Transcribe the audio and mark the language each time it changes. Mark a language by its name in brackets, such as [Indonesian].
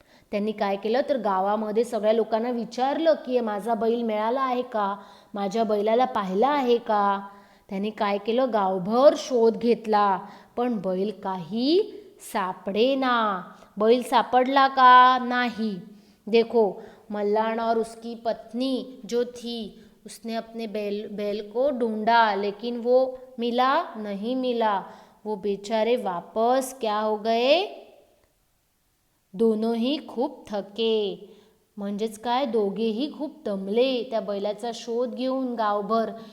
[Marathi] त्यांनी काय केलं तर गावामध्ये सगळ्या लोकांना विचारलं की माझा बैल मिळाला आहे का, माझ्या बैलाला पाहिलं आहे का. त्यांनी काय केलं, गावभर शोध घेतला, पण बैल काही सापडेना. बैल सापडला का नाही. [Hindi] देखो, मल्लान और उसकी पत्नी जो थी उसने अपने बैल को ढूंढा, लेकिन वो नहीं मिला. वो बेचारे वापस क्या हो गए, [Marathi] दोनोंही खूप थके. म्हणजेच काय, दोघेही खूप दमले त्या बैलाचा शोध घेऊन गावभर.